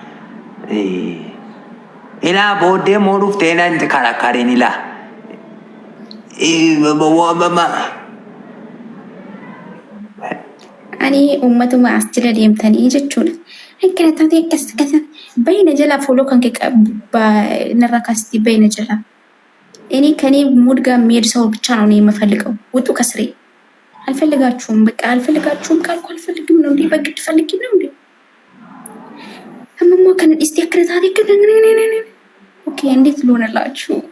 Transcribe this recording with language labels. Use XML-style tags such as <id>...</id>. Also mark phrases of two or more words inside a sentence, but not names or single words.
<om>Ilaa booddee moo dhuftee nan karakkarin ilaa. Ani uummatuma as jala deemtanii jechuudha. Akkana taatee akkas bayna jalaa fuuloo kan narra kaasti bayna jalaa.</om> <am>እኔ ከኔ ሙድ ጋር የሚሄድ ሰው ብቻ ነው እኔ የምፈልገው። ውጡ ከስሬ። አልፈልጋችሁም፣ በቃ አልፈልጋችሁም ካልኩ አልፈልግም ነው እንዴ? በግድ ፈልጊ ነው እንዴ? እምሞ ከነ እስቲ አክረታሪ ኦኬ፣ እንዴት ልሆንላችሁ?</am>